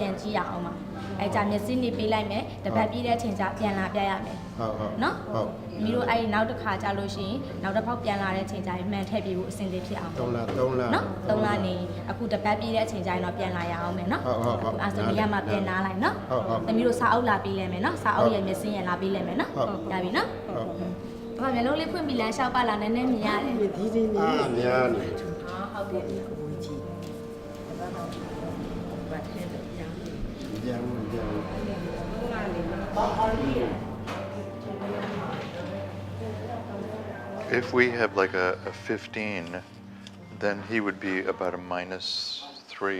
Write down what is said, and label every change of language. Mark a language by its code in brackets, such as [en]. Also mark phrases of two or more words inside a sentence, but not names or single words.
[my] ပြန်ကြည့်ရအောင်ပါအဲ့ကြမျက်စိနေပေးလိုက်မယ်တစ်ပတ်ပြေးတဲ့အချိန်ကျပြန်လာပြရမယ်ဟုတ်နော်ဟုတ်သမီးတို့အဲ့နောက်တစ်ခါကြာလို့ရှိရင်နောက်တစ်ခေါက်ပြန်လာတဲ့အချိန်ကျရင်မှန်ထည့်ပြီးဖို့အဆင်သင့်ဖြစ်အောင်3လနော်3လနေအခုတစ်ပတ်ပြေးတဲ့အချိန်ကျရင်တော့ပြန်လာရအောင်မယ်နော်ဟုတ်အဲ့ဆိုရမှာပြန်နားလိုက်နော်ဟုတ်သမီးတို့စာအုပ်လာပေးလိုက်မယ်နော်စာအုပ်ရဲ့မျက်စိရလာပေးလိုက်မယ်နော်ရပြီနော်ဟုတ်ဘာမျိုးလုံးလေးဖွင့်ပြီးလမ်းလျှောက်ပါလားနည်းနည်းမြင်ရတယ်ဒီဒီနေမြင်ရတယ်ဟုတ်ကဲ့ကိုကြီး [en] If we have like a 15, then he would be about a -3.